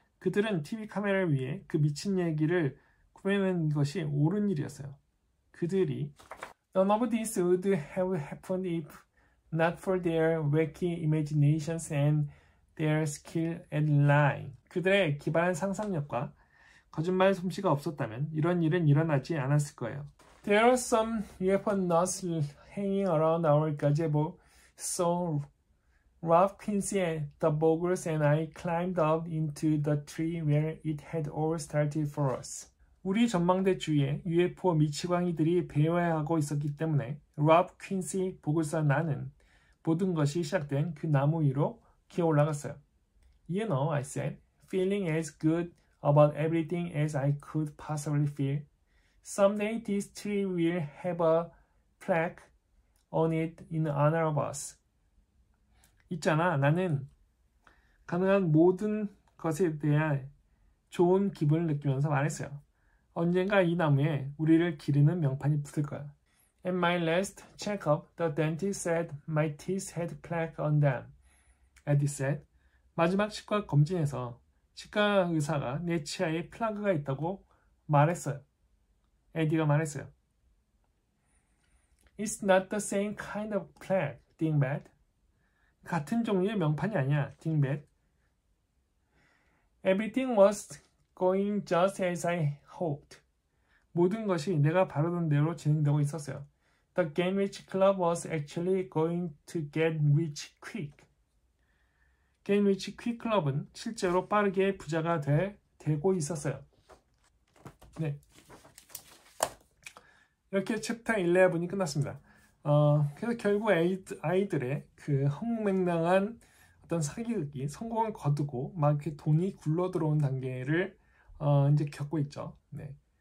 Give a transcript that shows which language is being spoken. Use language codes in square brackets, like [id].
[ko] 그들은 TV 카메라를 위해 그 미친 얘기를 꾸며낸 것이 옳은 일이었어요. 그들이 [en] None of this would have happened if not for their wacky imaginations and their skill at lying. [ko] 그들의 기발한 상상력과 거짓말 솜씨가 없었다면 이런 일은 일어나지 않았을 거예요. [en] There are some UFO nuts hanging around our gazebo, so Ralph Quincy and the Bogles and I climbed up into the tree where it had all started for us. [ko] 우리 전망대 주위에 UFO 미치광이들이 배회하고 있었기 때문에 랍 퀸시 보글스와 나는 모든 것이 시작된 그 나무 위로 기어 올라갔어요. [en] You know, I said, feeling as good about everything as I could possibly feel. Someday this tree will have a plaque on it in honor of us. [ko] 있잖아, 나는 가능한 모든 것에 대한 좋은 기분을 느끼면서 말했어요. 언젠가 이 나무에 우리를 기리는 명판이 붙을 거야. [en] At my last checkup, the dentist said my teeth had plaque on them. Eddie said. [ko] 마지막 치과 검진에서 치과 의사가 내 치아에 플라그가 있다고 말했어요. 에디가 말했어요. [en] It's not the same kind of plaque, dingbat. [ko] 같은 종류의 명판이 아니야, dingbat. [en] Everything was going just as I hoped. [ko] 모든 것이 내가 바라던 대로 진행되고 있었어요. [en] The Get Rich Club was actually going to get rich quick. [ko] Get Rich Quick 클럽은 실제로 빠르게 부자가 되고 있었어요. 네. 이렇게 챕터 11이 끝났습니다. 그래서 결국 아이들의 그 허무맹랑한 어떤 사기극이 성공을 거두고 막 이렇게 돈이 굴러 들어온 단계를 이제 겪고 있죠. 네.